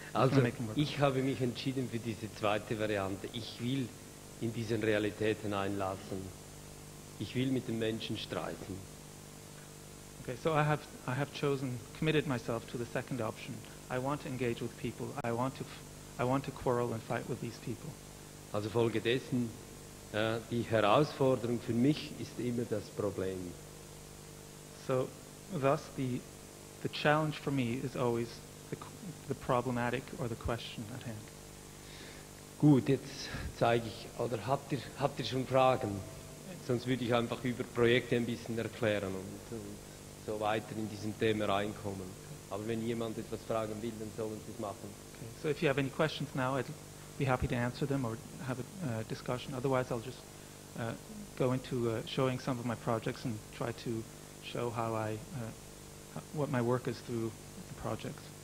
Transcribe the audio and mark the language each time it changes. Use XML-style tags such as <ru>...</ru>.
<de>Also, ich habe mich entschieden für diese zweite Variante. Ich will in diesen Realitäten einlassen. Ich will mit den Menschen streiten.</de> <en>Okay, so I have committed myself to the second option. I want to engage with people. I want to quarrel and fight with these people.</en> <de>Also folgedessen, die Herausforderung für mich ist immer das Problem.</de> <en>So, thus the challenge for me is always the problematic or the question at hand.</en> <de>Gut, jetzt zeige ich, oder habt ihr schon Fragen? Sonst würde ich einfach über Projekte ein bisschen erklären und so weiter in diesem Thema reinkommen. Aber wenn jemand etwas fragen will, dann sollen Sie es machen.</de> <en>Okay, so if you have any questions now, I'd be happy to answer them or have a discussion. Otherwise, I'll just go into showing some of my projects and try to show how what my work is through the projects.</en>